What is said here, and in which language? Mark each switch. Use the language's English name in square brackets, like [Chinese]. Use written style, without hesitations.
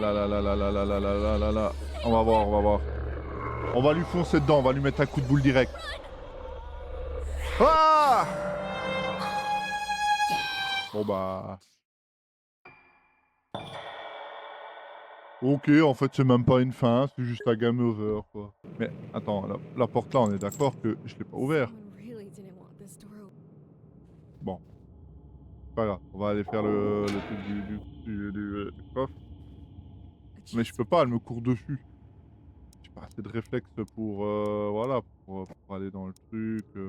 [French] là là là là là là là là là là là. On va voir, on va voir. On va lui foncer dedans, on va lui mettre un coup de boule direct. Ah! Bon bah. OK, en fait, c'est même pas une fin, c'est juste un game over, quoi. Mais attends, la porte là, on est d'accord que je l'ai pas ouverte. [English] Someone really didn't want this door open. [French] Bon, pas grave, on va aller faire le truc du coffre. [English] A [French] Mais je [English] chest. [French] peux pas, elle me court dessus. J'ai pas assez de réflexes pour, voilà, pour aller dans le truc.